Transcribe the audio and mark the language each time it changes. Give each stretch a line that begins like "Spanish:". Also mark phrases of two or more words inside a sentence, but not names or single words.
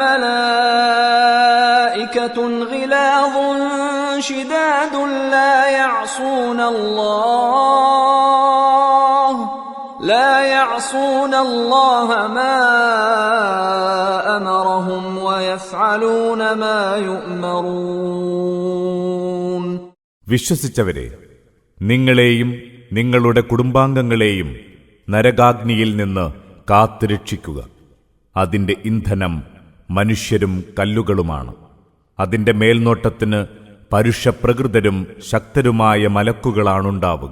Arabic: ملائكة غلاظ شداد لا يعصون الله ما أمرهم ويفعلون ما يؤمرون.
Malayalam: വിശ്വസിച്ചവരെ, നിങ്ങളെയും നിങ്ങളുടെ കുടുംബാംഗങ്ങളെയും നരകാഗ്നിയിൽ നിന്ന് കാത്തുരക്ഷിക്കുക. അതിന്റെ ഇന്ധനം മനുഷ്യരും കല്ലുകളുമാണ്. അതിന്റെ മേൽനോട്ടത്തിന് പരുഷപ്രകൃതരും ശക്തരുമായ മലക്കുകളാണുണ്ടാവുക.